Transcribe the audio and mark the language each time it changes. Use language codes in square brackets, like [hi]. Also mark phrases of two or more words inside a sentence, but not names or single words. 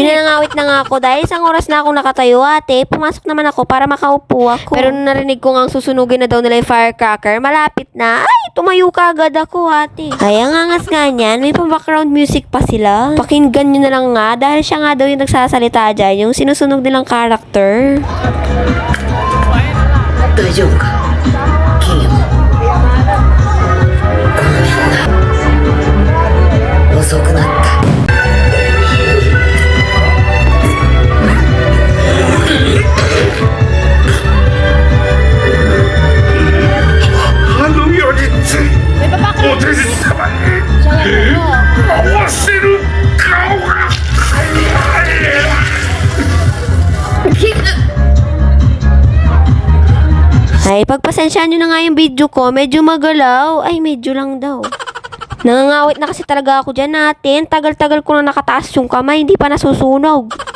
[tl] Yun na nangawit na nga ako dahil isang oras na akong nakatayo ate. Pumasok naman ako para makaupo ako. Pero nung narinig ko nga ang susunugin na daw nila yung firecracker, malapit na. Ay, tumayo ka agad ako ate. Ay, ang angas nga niyan, may pa-background music pa sila. Pakinggan nyo na lang nga dahil siya nga daw yung nagsasalita dyan, yung sinusunog nilang character. [ja] 大丈夫か金よごめんな遅くなったあの世についお手様に合わせる顔が [tl] Ay, pagpasensyahan nyo na nga yung video ko, medyo magalaw. Ay, medyo lang daw. Nangangawit na kasi talaga ako dyan natin. Tagal-tagal ko na nakataas yung kamay, hindi pa nasusunog.